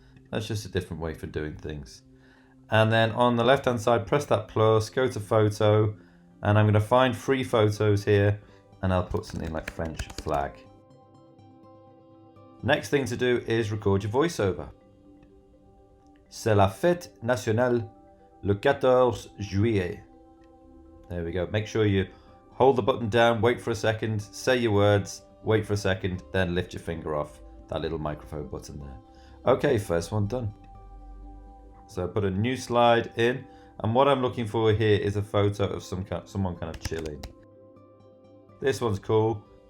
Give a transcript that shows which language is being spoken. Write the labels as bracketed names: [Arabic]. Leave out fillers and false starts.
[English] That's just a different way for doing things. And then on the left hand side, press that plus, go to photo, and I'm going to find 3 photos here, and I'll put something like French flag. Next thing to do is record your voiceover. [French] C'est la fête nationale le 14 juillet. [English] There we go. Make sure you hold the button down, wait for a second, say your words, wait for a second, then lift your finger off that little microphone button there. Okay, first one done. So I put a new slide in, and what I'm looking for here is a photo of someone kind of chilling. This one's cool.